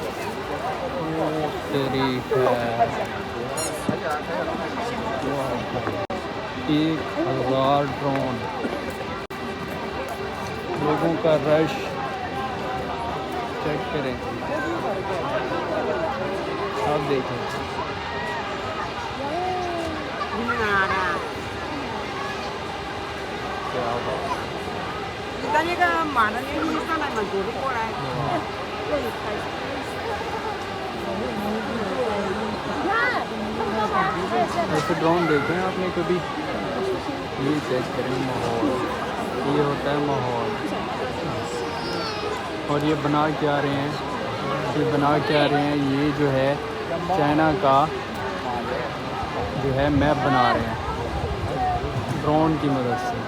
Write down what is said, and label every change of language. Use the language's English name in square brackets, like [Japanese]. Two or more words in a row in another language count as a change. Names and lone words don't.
[Urdu] تیری ہے 1000 ڈرون، لوگوں کا رش چیک کریں، آپ دیکھیں. کیا بات, [Chinese] 你的那个马的那个上来嘛，走着过来。 [Urdu] ایسے ڈرون دیکھے ہیں آپنے کبھی? یہ چیک کریں ماحول، یہ ہوتا ہے ماحول. اور یہ بنا کیا رہے ہیں، یہ بنا کیا رہے ہیں، یہ جو ہے چائنا کا جو ہے میپ بنا رہے ہیں ڈرون کی مدد سے.